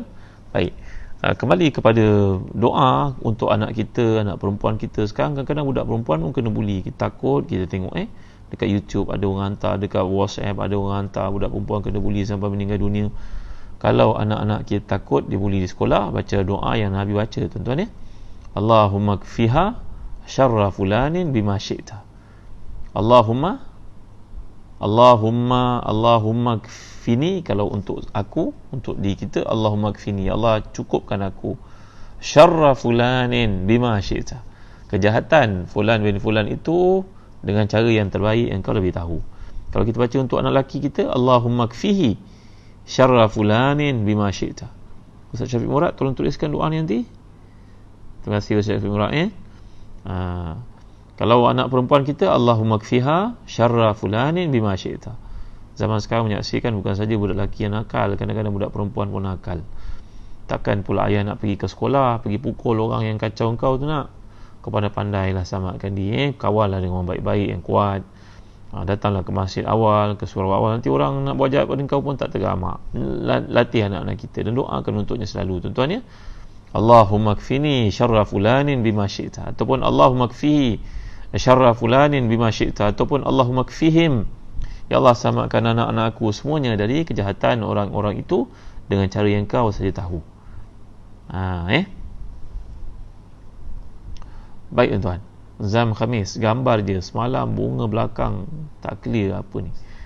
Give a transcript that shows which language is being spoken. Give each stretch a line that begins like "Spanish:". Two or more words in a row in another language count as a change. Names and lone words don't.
Malay: Baik, kembali kepada doa untuk anak kita, anak perempuan kita. Sekarang kadang-kadang budak perempuan pun kena buli. Kita takut, kita tengok dekat YouTube ada orang hantar, dekat WhatsApp ada orang hantar budak perempuan kena buli sampai meninggal dunia. Kalau anak-anak kita takut dibuli di sekolah, baca doa yang Nabi baca tuan-tuan.
Arabic: اللهم اكفها شر فلان بما شئت. اللهم اكفني,
Malay: kalau untuk aku, untuk diri kita,
Arabic: اللهم اكفني,
Malay: ya Allah cukupkan aku,
Arabic: شر فلان بما شئت,
Malay: kejahatan fulan bin fulan itu dengan cara yang terbaik yang kau lebih tahu. Kalau kita baca untuk anak lelaki kita,
Arabic: اللهم اكفه شر فلان بما شئت.
Malay: Ustaz Syafiq Murad tolong tuliskan doa ni nanti. Terima kasih Ustaz Syafiq Murad. Kalau anak perempuan kita,
Arabic: اللهم اكفها شر فلان بما شئت.
Malay: Zaman sekarang menyaksikan bukan saja budak lelaki yang nakal, kadang-kadang budak perempuan pun nakal. Takkan pula ayah nak pergi ke sekolah, pergi pukul orang yang kacau engkau tu nak. Kau pandai-pandailah selamatkan dia, kawallah dengan orang baik-baik yang kuat. Datanglah ke masjid awal, ke surau awal. Nanti orang nak buat jahat pada engkau pun tak tergamak. Latih anak-anak kita dan doakan untuknya selalu tuan-tuan.
Arabic: اللهم اكفني شر فلان بما شئت, ataupun اللهم اكفه شر فلان بما شئت,
Malay: ataupun
Arabic: اللهم اكفهم,
Malay: ya Allah selamatkan anak-anak aku semuanya dari kejahatan orang-orang itu dengan cara yang kau saja tahu. Baik tuan-tuan, Zam Khamis gambar je semalam, bunga belakang tak clear apa ni.